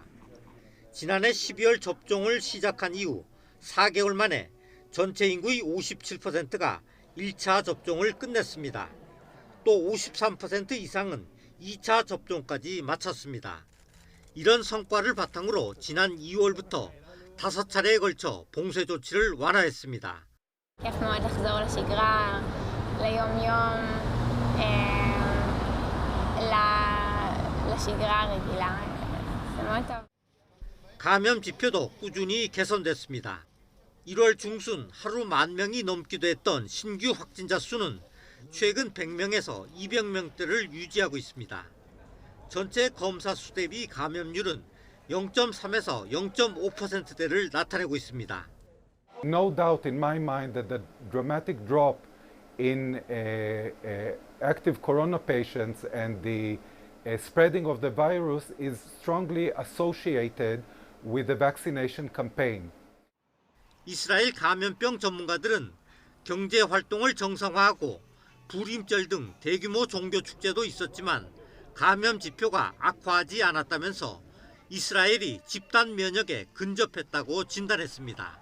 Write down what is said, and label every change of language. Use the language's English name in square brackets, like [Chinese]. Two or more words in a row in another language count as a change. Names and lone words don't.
[Korean] 지난해 12월 접종을 시작한 이후 4개월 만에 전체 인구의 57%가 1차 접종을 끝냈습니다. 또 53% 이상은 2차 접종까지 마쳤습니다. 이런 성과를 바탕으로 지난 2월부터 5차례에 걸쳐 봉쇄 조치를 완화했습니다. [Hebrew] כיף מאוד לחזור לשגרה, ליום-יום, לשגרה הרגילה. זה מאוד טוב. [Korean] 감염 지표도 꾸준히 개선됐습니다. 1월 중순 하루 10,000명이 넘기도 했던 신규 확진자 수는 최근 100명에서 200명대를 유지하고 있습니다. 전체 검사 수 대비 감염률은 0.3에서 0.5%대를 나타내고 있습니다. [English] No doubt in my mind that the dramatic drop in active corona patients and the spreading of the virus is strongly associated with the vaccination campaign. [Korean] 이스라엘 감염병 전문가들은 경제 활동을 정상화하고 불임절 등 대규모 종교 축제도 있었지만 감염 지표가 악화하지 않았다면서 이스라엘이 집단 면역에 근접했다고 진단했습니다.